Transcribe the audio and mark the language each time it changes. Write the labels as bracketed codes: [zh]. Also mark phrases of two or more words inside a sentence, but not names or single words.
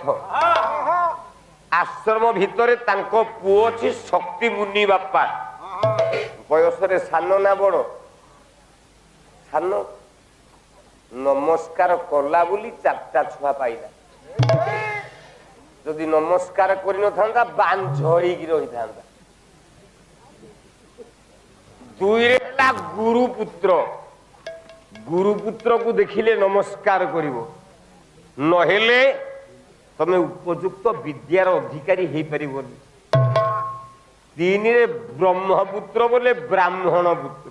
[or] ଆଶ୍ରମ ଭିତରେ ତାଙ୍କ ପୁଅ ଅଛି ଶକ୍ତି ମୁନି ବାପା। ବୟସରେ ସାନ ନା ବଡ? ସାନ। ନମସ୍କାର କଲା ବୋଲି 4ଟା ଛୁଆ ପାଇଲା। ଯଦି ନମସ୍କାର କରେ ନଥାନ୍ତା ବାଞ୍ଝ ହେଇକି ରହିଥାନ୍ତା। দুইরে ହେଲା ଗୁରୁପୁତ୍ର। ଗୁରୁପୁତ୍ରକୁ ଦେଖିଲେ ନମସ୍କାର କରିବ, ନହେଲେ ତମେ ଉପଯୁକ୍ତ ବିଦ୍ୟାର ଅଧିକାରୀ ହେଇପାରିବନି। ତିନିରେ ବ୍ରହ୍ମପୁତ୍ର ବୋଲେ ବ୍ରାହ୍ମଣ ପୁତ୍ର।